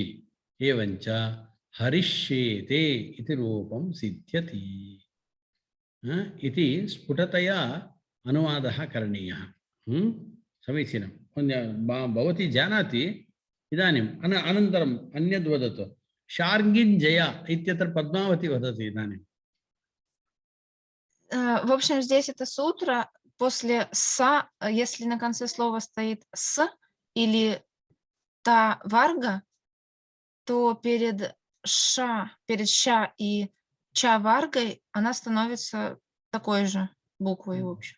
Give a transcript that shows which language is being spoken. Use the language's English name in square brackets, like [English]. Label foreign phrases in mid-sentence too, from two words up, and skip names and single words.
[Sanskrit] एवञ्च हरिष्येते इति रूपं सिद्ध्यति इति स्फुटतया अनुवादः करणीयः. समीचीनं. भवती जानाति. इदानीम् अनन्तरम् अन्यद् वदतु. शार्ङ्गिञ्जय इत्यत्र पद्मावती वदति इदानीं. [Russian] В общем, здесь это сутра. После «са», если на конце слова стоит «с» или «та варга», то перед «ша» и «ча варгой» она становится такой же буквой, в общем.